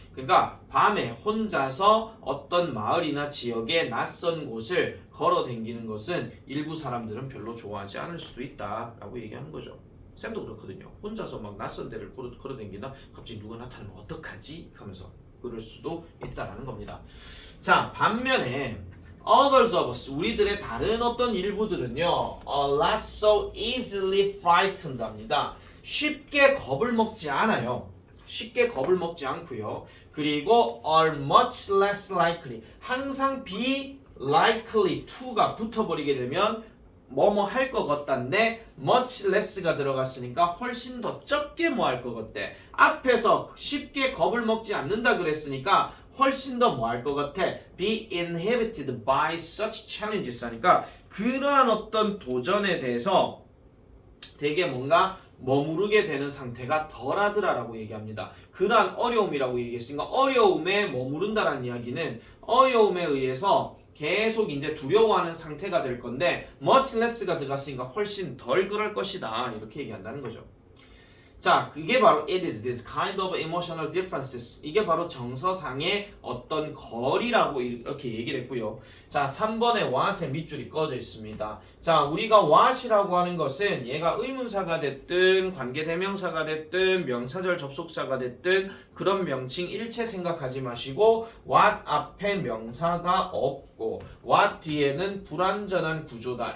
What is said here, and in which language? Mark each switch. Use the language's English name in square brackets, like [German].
[Korean] 그러니까 밤에 혼자서 어떤 마을이나 지역의 낯선 곳을 걸어 다니는 것은 일부 사람들은 별로 좋아하지 않을 수도 있다라고 얘기하는 거죠. 쌤도 그렇거든요. 혼자서 막 낯선 데를 걸어 다닌다 갑자기 누가 나타나면 어떡하지? 하면서 그럴 수도 있다라는 겁니다. 자, 반면에 [English] others of us [Korean] 우리들의 다른 어떤 일부들은요 [English] are less so easily frightened [Korean] 합니다. 쉽게 겁을 먹지 않아요. 쉽게 겁을 먹지 않고요. 그리고 [English] are much less likely [Korean] 항상 [English] be likely to [Korean] 가 붙어버리게 되면 뭐뭐 할 것 같다인데 much less가 들어갔으니까 훨씬 더 적게 뭐 할 것 같대. 앞에서 쉽게 겁을 먹지 않는다 그랬으니까 훨씬 더 뭐 할 것 같아. [English] be inhibited by such challenges [Korean] 하니까 그러한 어떤 도전에 대해서 되게 뭔가 머무르게 되는 상태가 덜하더라라고 얘기합니다. 그러한 어려움이라고 얘기했으니까 어려움에 머무른다라는 이야기는 어려움에 의해서 계속 이제 두려워하는 상태가 될 건데 much less가 들어갔으니까 훨씬 덜 그럴 것이다 이렇게 얘기한다는 거죠. 자, 그게 바로 [English] it is this kind of emotional differences. [Korean] 이게 바로 정서상의 어떤 거리라고 이렇게 얘기를 했고요. 자, 3번에 what의 밑줄이 꺼져 있습니다. 자, 우리가 what이라고 하는 것은 얘가 의문사가 됐든 관계대명사가 됐든 명사절 접속사가 됐든 그런 명칭 일체 생각하지 마시고 what 앞에 명사가 없고 what 뒤에는 불완전한 구조다.